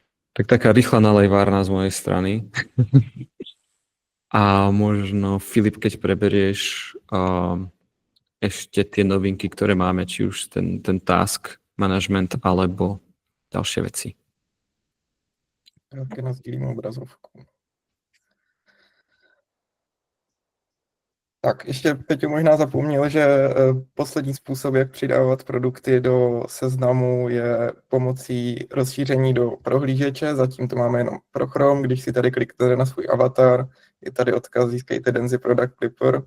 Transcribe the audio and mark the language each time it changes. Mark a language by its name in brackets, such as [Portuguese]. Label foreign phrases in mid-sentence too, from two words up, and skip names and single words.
[Slovak] Tak taká rýchla nalejvárna z mojej strany. A možno, Filip, keď preberieš ešte tie novinky, ktoré máme, či už ten task management, alebo ďalšie veci. [Czech] Také nasdílím obrazovku. Tak, ještě Peťo možná zapomněl, že poslední způsob, jak přidávat produkty do seznamu, je pomocí rozšíření do prohlížeče. Zatím to máme jenom pro Chrome. Když si tady kliknete na svůj avatar, je tady odkaz získejte Denzi Product Clipper.